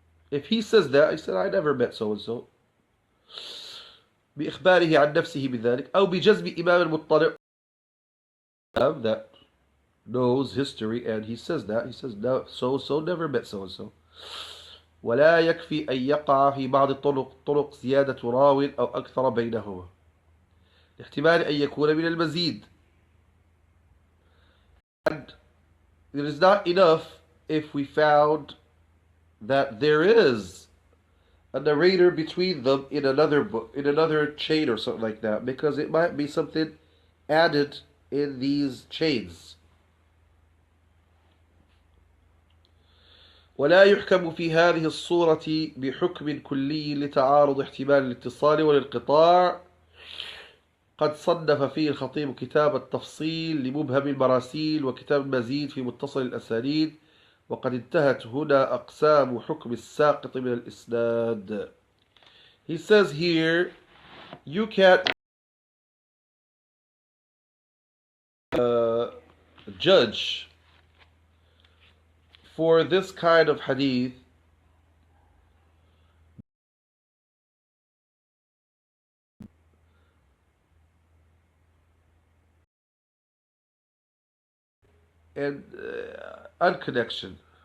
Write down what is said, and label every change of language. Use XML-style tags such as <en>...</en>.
<en>If he says that, he said, I never met so and so.</en> <ar>بإخباره عن نفسه بذلك أو بجزم إمام المطلع,</ar> <en>that knows history, and he says that, he says no, so and so never met so and so.</en> <ar>ولا يكفي أن يقع في بعض الطرق زيادة راو أو أكثر بينهما احتمال أن يكون من المزيد.</ar> <en>And it is not enough if we found that there is a narrator between them in another book, in another chain or something like that, because it might be something added in these chains.</en> <ar>ولا يحكم في هذه الصورة بحكم كلي لتعارض احتمال الاتصال والانقطاع. قد صنف فيه الخطيب كتاب التفصيل لمبهم المراسيل وكتاب المزيد في متصل الأسانيد، وقد انتهت هنا أقسام حكم الساقط من الإسناد.</ar> <en>He says here, you can't judge for this kind of hadith and unconnection.</en>